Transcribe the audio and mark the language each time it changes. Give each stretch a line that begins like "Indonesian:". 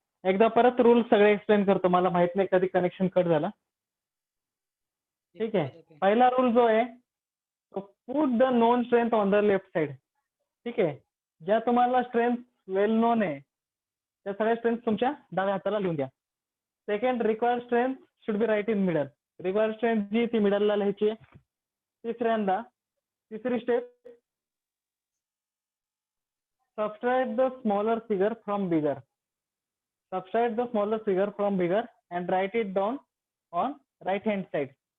Marathi: एकदा परत रूल सगळे एक्सप्लेन करतो. मला माहित नाही कधी कनेक्शन कट झाला. ठीक आहे. पहिला रूल जो आहे तो
English: Put the known strength on the left side.
Marathi: ठीक आहे. ज्या तुम्हाला स्ट्रेंथ वेल नोन आहे त्या सगळ्या स्ट्रेंथ तुमच्या डाव्या हाताला लिहून द्या.
English: Second, required strength should be right in middle.
Marathi: Required strength जी ती मिडलला लिहायची आहे. तिसरी step,
English: Subtract the smaller figure from bigger. Subtract the smaller figure from bigger and write it down on right hand side.